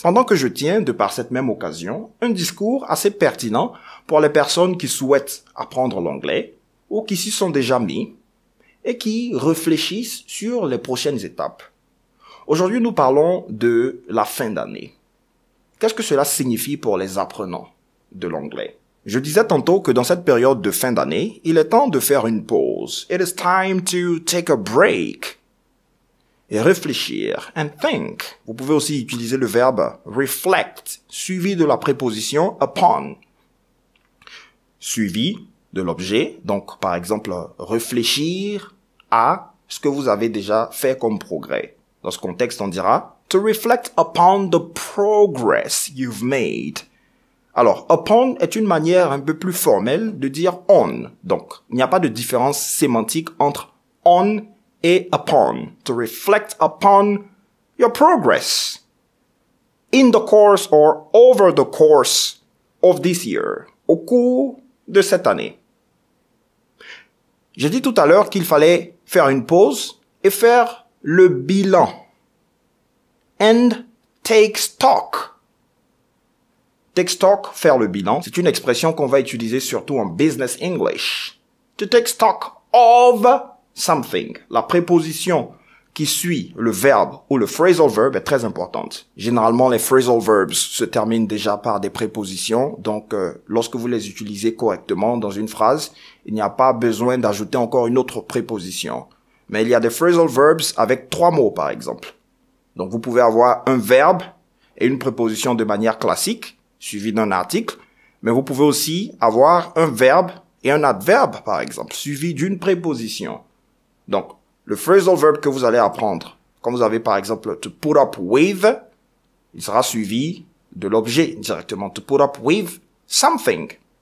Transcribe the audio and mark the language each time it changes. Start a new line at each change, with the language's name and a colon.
French: Pendant que je tiens, de par cette même occasion, un discours assez pertinent pour les personnes qui souhaitent apprendre l'anglais ou qui s'y sont déjà mis et qui réfléchissent sur les prochaines étapes. Aujourd'hui, nous parlons de la fin d'année. Qu'est-ce que cela signifie pour les apprenants de l'anglais? Je disais tantôt que dans cette période de fin d'année, il est temps de faire une pause.
English: It is time to take a break.
French: Et réfléchir,
English: and think.
French: Vous pouvez aussi utiliser le verbe reflect, suivi de la préposition upon. Suivi de l'objet, donc par exemple, réfléchir à ce que vous avez déjà fait comme progrès. Dans ce contexte, on dira
English: to reflect upon the progress you've made.
French: Alors, upon est une manière un peu plus formelle de dire on. Donc, il n'y a pas de différence sémantique entre on et upon.
English: To reflect upon your progress in the course or over the course of this year.
French: Au cours de cette année. J'ai dit tout à l'heure qu'il fallait faire une pause et faire le bilan.
English: And take stock. Take stock,
French: faire le bilan, c'est une expression qu'on va utiliser surtout en business English.
English: To take stock of something.
French: La préposition qui suit le verbe ou le phrasal verb est très importante. Généralement, les phrasal verbs se terminent déjà par des prépositions. Donc, lorsque vous les utilisez correctement dans une phrase, il n'y a pas besoin d'ajouter encore une autre préposition. Mais il y a des phrasal verbs avec 3 mots, par exemple. Donc, vous pouvez avoir un verbe et une préposition de manière classique, suivi d'un article. Mais vous pouvez aussi avoir un verbe et un adverbe, par exemple, suivi d'une préposition. Donc, le phrasal verb que vous allez apprendre, comme vous avez par exemple to put up with, il sera suivi de l'objet directement.
English: To put up with something.